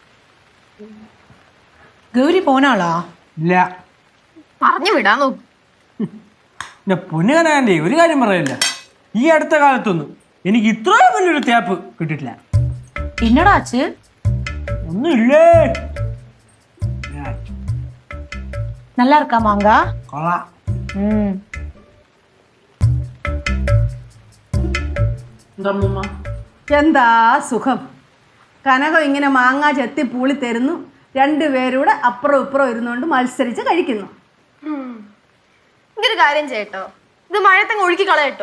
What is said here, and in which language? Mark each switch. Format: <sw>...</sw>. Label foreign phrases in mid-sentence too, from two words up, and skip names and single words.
<ta>கௌரி போனாளா?</ta> <ml>ഇല്ല, പറഞ്ഞു വിടാൻ നോക്കും. എന്റെ പൊന്നുകനാൻ്റെ ഒരു കാര്യം പറയില്ല, ഈ അടുത്ത കാലത്തൊന്നും എനിക്ക് ഇത്രയും വലിയൊരു തേപ്പ് കിട്ടിയിട്ടില്ല.</ml> <ta>എന്നടാച്ച്?</ta> <ml>ഒന്നുമില്ലേ,</ml> <ta>நல்லா இருக்கா மாங்கா?</ta> <ml>കൊള്ളാം. എന്താ സുഖം. കനകം ഇങ്ങനെ മാങ്ങ ചെത്തി പൂളി തരുന്നു, രണ്ടുപേരൂടെ അപ്പുറം ഇപ്പുറം ഇരുന്നുകൊണ്ട് മത്സരിച്ച് കഴിക്കുന്നു. എനിക്കൊരു കാര്യം ചെയ്യട്ടോ, ഇത് മഴയത്തങ്ങ് ഒഴുക്കി കളയട്ടോ.</ml>